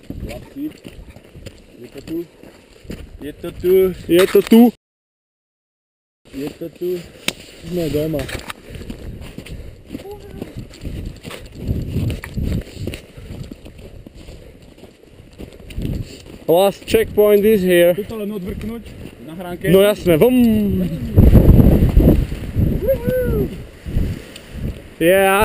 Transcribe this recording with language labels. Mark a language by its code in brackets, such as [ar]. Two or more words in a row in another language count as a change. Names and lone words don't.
[sk] Je to tu. Je to tu. Je to tu. Je to tu. Sme doma. [en] Last checkpoint is here. [sk] Tu to len odvrknúť na hránke. No jasné, vum. Yeah.